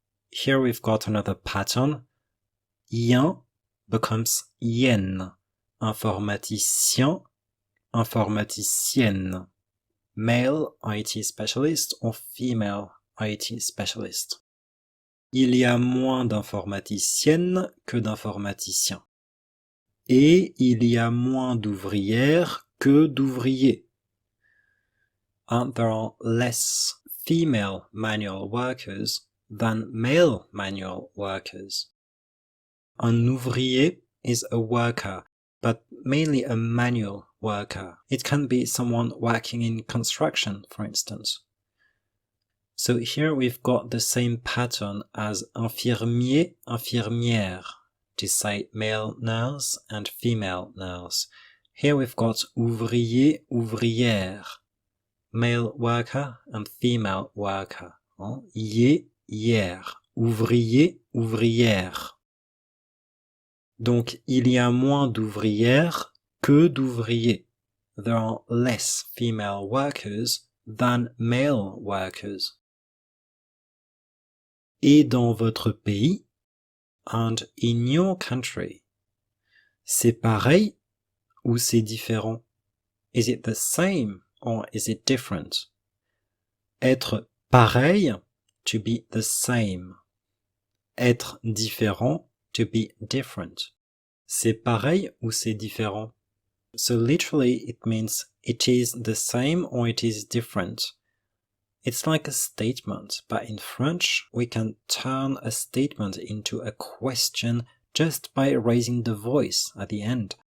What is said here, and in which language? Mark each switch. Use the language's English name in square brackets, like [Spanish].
[English] Here we've got another pattern. Yen becomes yen. [French] Informaticien, informaticienne. [English] Male IT specialist or female IT specialist. [French] Il y a moins d'informaticiennes que d'informaticiens. Et il y a moins d'ouvrières que d'ouvriers. [English] And there are less female manual workers than male manual workers. Un ouvrier is a worker, but mainly a manual worker. It can be someone working in construction, for instance. So here we've got the same pattern as infirmier, infirmière, to say male nurse and female nurse. Here we've got ouvrier, ouvrière, male worker and female worker. [French] Yé, hier, ouvrier, ouvrière. Donc, il y a moins d'ouvrières que d'ouvriers. [English] There are less female workers than male workers. [French] Et dans votre pays, [English] and in your country, [French] c'est pareil ou c'est différent? [English] Is it the same or is it different? [French] Être pareil, [English] to be the same. [French] Être différent, [English] to be different. [French] C'est pareil ou c'est différent? [English] So literally it means it is the same or it is different. It's like a statement, but in French we can turn a statement into a question just by raising the voice at the end.